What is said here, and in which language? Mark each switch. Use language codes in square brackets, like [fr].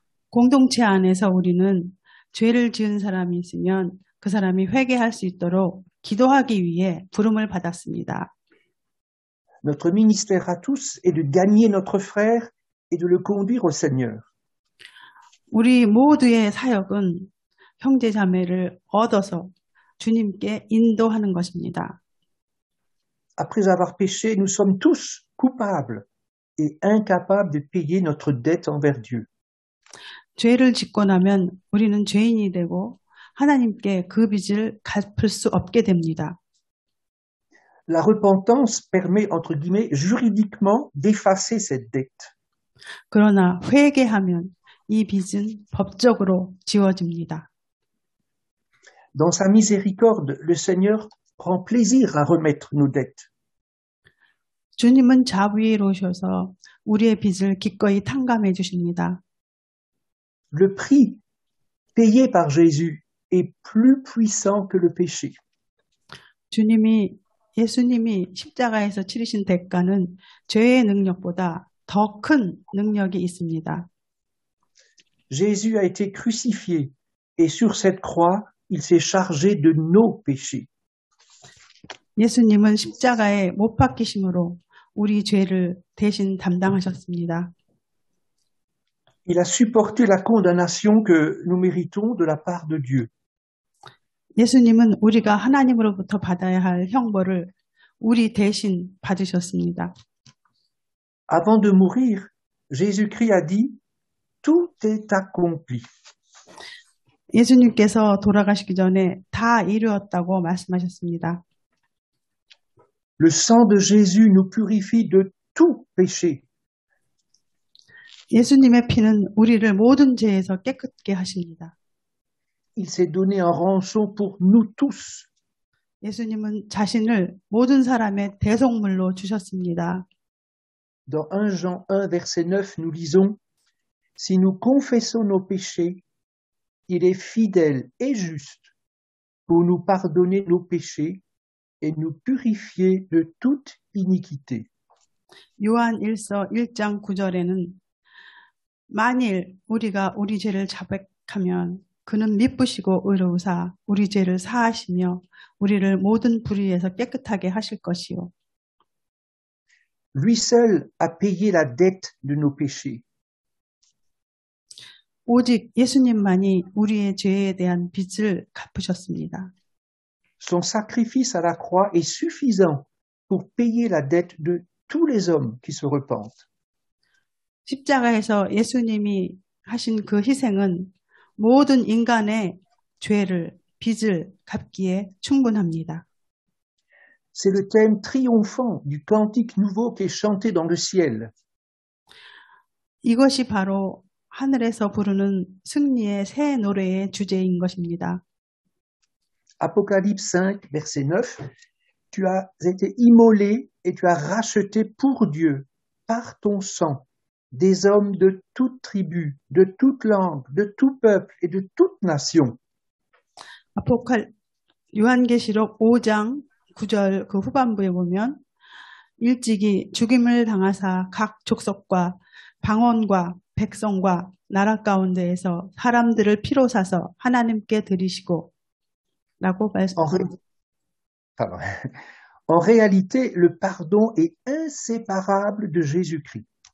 [ko] 공동체 안에서 우리는 죄를 지은 사람이 있으면 그 사람이 회개할 수 있도록 기도하기 위해 부름을 받았습니다. [fr] Notre ministère à tous est de gagner notre frère et de le conduire au Seigneur. [ko] 우리 모두의 사역은 형제 자매를 얻어서 주님께 인도하는 것입니다. [fr] Après avoir péché, nous sommes tous coupables et incapables de payer notre dette envers Dieu. [ko] 죄를 짓고 나면 우리는 죄인이 되고 하나님께 그 빚을 갚을 수 없게 됩니다. [fr] La repentance permet, entre guillemets, juridiquement d'effacer cette dette. [ko] 그러나 회개하면 이 빚은 법적으로 지워집니다. [fr] Dans sa miséricorde, le Seigneur prend plaisir à remettre nos dettes. [ko] 주님은 자비로우셔서 우리의 빚을 기꺼이 탕감해 주십니다. [fr] Le prix payé par Jésus est plus puissant que le péché. [ko] 예수님이 십자가에서 치르신 대가는 죄의 능력보다 더 큰 능력이 있습니다. [fr] Jésus a été crucifié et sur cette croix, il s'est chargé de nos péchés. [ko] 예수님은 십자가에 못 박히심으로 우리 죄를 대신 담당하셨습니다. [fr] Il a supporté la condamnation que nous méritons de la part de Dieu. [ko] 예수님은 우리가 하나님으로부터 받아야 할 형벌을 우리 대신 받으셨습니다. [fr] Avant de mourir, Jésus-Christ a dit « Tout est accompli ». [ko] 예수님께서 돌아가시기 전에 다 이루었다고 말씀하셨습니다. [fr] Le sang de Jésus nous purifie de tout péché. [ko] 예수님의 피는 우리를 모든 죄에서 깨끗게 하십니다. [fr] Il s'est donné en rançon pour nous tous. [ko] 예수님은 자신을 모든 사람의 대속물로 주셨습니다. [fr] Dans 1 Jean 1, verset 9, nous lisons « Si nous confessons nos péchés, il est fidèle et juste pour nous pardonner nos péchés et nous purifier de toute iniquité. » [ko] 요한 1서 1장 9절에는 만일 우리가 우리 죄를 자백하면 그는 미쁘시고 의로우사 우리 죄를 사하시며 우리를 모든 불의에서 깨끗하게 하실 것이요. [fr] Lui seul a payé la dette de nos péchés. [ko] 오직 예수님만이 우리의 죄에 대한 빚을 갚으셨습니다. [fr] Son sacrifice à la croix est suffisant pour payer la dette de tous les hommes qui se repentent. [ko] 십자가에서 예수님이 하신 그 희생은 모든 인간의 빚을 갚기에 충분합니다. [fr] C'est le thème triomphant du cantique nouveau qui est chanté dans le ciel. [ko] 이것이 바로 하늘에서 부르는 승리의 새 노래의 주제인 것입니다. [fr] Apocalypse 5, verset 9. Tu as été immolé et tu as racheté pour Dieu, par ton sang, des hommes de toute tribu, de toute langue, de tout peuple et de toute nation. [ko] 요한계시록 5장 9절 그 후반부에 보면 일찍이 죽임을 당하사 각 족속과 방언과 백성과 나라 가운데에서 사람들을 피로 사서 하나님께 드리시고 라고 말씀합니다. [fr] En réalité, le pardon est inséparable de Jésus-Christ.